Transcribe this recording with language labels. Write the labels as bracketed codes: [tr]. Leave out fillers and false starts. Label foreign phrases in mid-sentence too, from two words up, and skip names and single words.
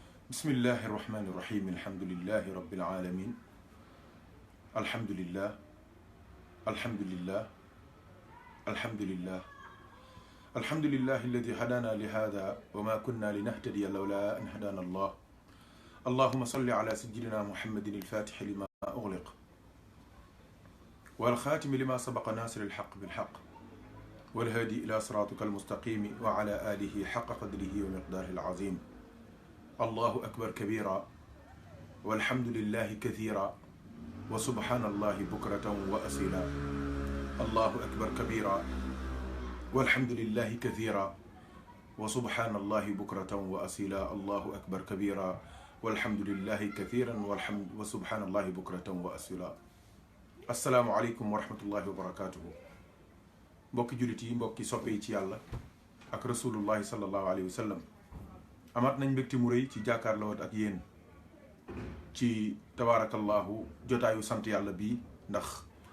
[ar] بسم الله الرحمن الرحيم الحمد لله رب العالمين الحمد لله الحمد لله الحمد لله الحمد لله الذي هدانا لهذا وما كنا لنهتدي لولا أن هدانا الله اللهم صل على سيدنا محمد الفاتح لما أغلق والخاتم لما سبق ناصر الحق بالحق والهادي إلى صراطك المستقيم وعلى آله حق قدره ومقداره العظيم الله أكبر كبيرا والحمد لله كثيرا وسبحان الله بكرة وأصيلا الله أكبر كبيرا والحمد لله كثيرا وسبحان الله بكرة وأصيلا الله أكبر كبيرا والحمد لله كثيرا وسبحان الله بكرة وأصيلا السلام عليكم ورحمة الله وبركاته [wo] mbokki jullit yi mbokki soppe yi ci yàlla ak [ar] رسول الله صلى الله عليه وسلم [wo] amaat nañ mbégte mu rëy ci jàkkaarloo ak yéen ci tabaarakallahu jotaayu sant yàlla bii ndax